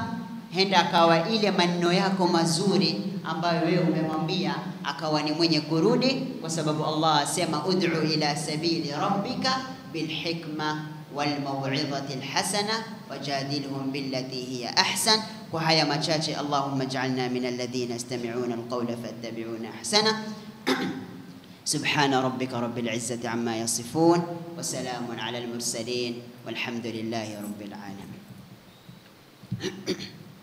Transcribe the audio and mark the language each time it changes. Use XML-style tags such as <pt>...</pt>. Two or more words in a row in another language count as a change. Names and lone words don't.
<sw>Henda akawa ile maneno yako mazuri ambayo wewe umemwambia akawa ni mwenye kurudi, kwa sababu Allah asema</sw> <ar>ادع إلى سبيل ربك بالحكمة والموعظة الحسنة وجادلهم بالتي هي أحسن.</ar> <sw>Kwa haya machache,</sw> <ar>اللهم اجعلنا من الذين يستمعون القول فيتبعون أحسنه. سبحان ربك رب العزة عما يصفون وسلام على المرسلين والحمد لله رب العالمين.</ar>